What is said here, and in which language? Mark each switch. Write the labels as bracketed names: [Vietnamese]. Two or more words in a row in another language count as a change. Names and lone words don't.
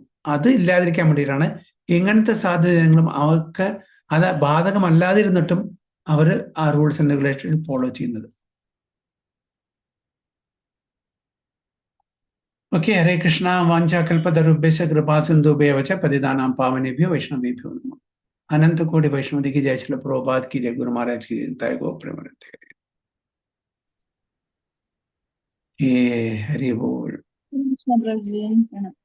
[Malayalam] അത് ഇല്ലാതിരിക്കാൻ വേണ്ടിയിട്ടാണ് ഇങ്ങനത്തെ സാധ്യതകളും അവർക്ക് അത് ബാധകമല്ലാതിരുന്നിട്ടും അവർ ആ [English] rules and regulation follow [Malayalam] ചെയ്യുന്നത്. [Sanskrit] ഓക്കെ, ഹരേ കൃഷ്ണ. വാഞ്ചാകൽപതരുഭ്യശ്ച കൃപാസിന്ധുഭ്യോ ച പതിതാനാം പാവനേഭ്യോ വൈഷ്ണവേഭ്യോ നമഃ. [Hindi] अनंत कोटि वैष्णवी की जय, श्रील प्रभुपाद की जय, गुरु महाराज की जय, गो प्रेमानंद। हे हरि बोल। कृष्ण प्रभु जी।